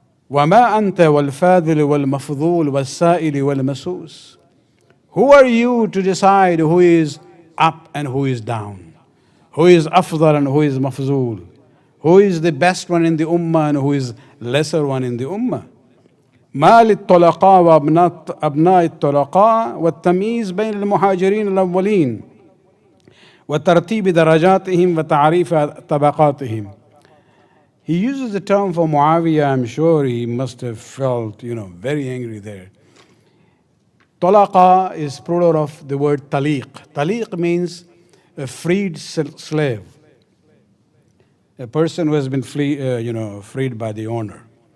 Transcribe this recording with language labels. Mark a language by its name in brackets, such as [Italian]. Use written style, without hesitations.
[Arabic] وَمَا أَنْتَ وَالْفَاضِلُ وَالْمَفْضُولُ وَالسَّائِلِ وَالْمَسُوسُ. [English] Who are you to decide who is up and who is down? Who is afdal and who is mafzul? Who is the best one in the ummah and who is lesser one in the ummah? [Arabic] ما للطلقاء وأبناء الطلقاء والتمييز بين المهاجرين الأولين وترتيب درجاتهم وتعريف طبقاتهم. [English] He uses the term for Muawiyah. I'm sure he must have felt, very angry there. Talaqa is plural of the word taliq. Taliq means a freed slave, a person who has been freed by the owner.